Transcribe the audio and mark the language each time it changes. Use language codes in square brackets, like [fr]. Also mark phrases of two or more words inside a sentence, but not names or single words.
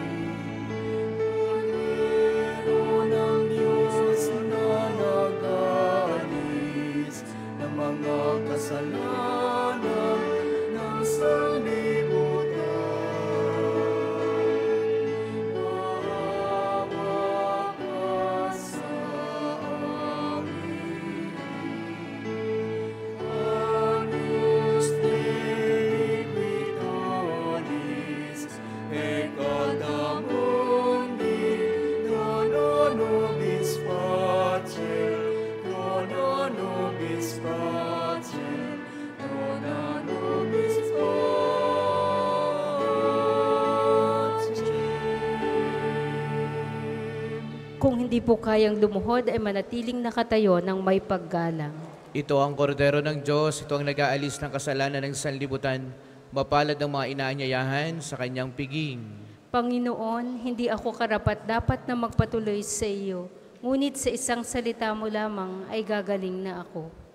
[tl] Kundero ng Diyos na nag-alis ng mga kasalanan ng sanlibutan. Maawa ka sa amin. [la] Agnus Dei Victoris, peccata mundi, dona nobis pacem, dona nobis pacem, dona nobis pacem. [tl] Kung hindi po kayang lumuhod, ay manatiling nakatayo ng may paggalang. Ito ang kordero ng Diyos, ito ang nag-aalis ng kasalanan ng sanlibutan, mapalad ng mga inaanyayahan sa kanyang piging. Panginoon, hindi ako karapat-dapat na magpatuloy sa iyo, ngunit sa isang salita mo lamang ay gagaling na ako.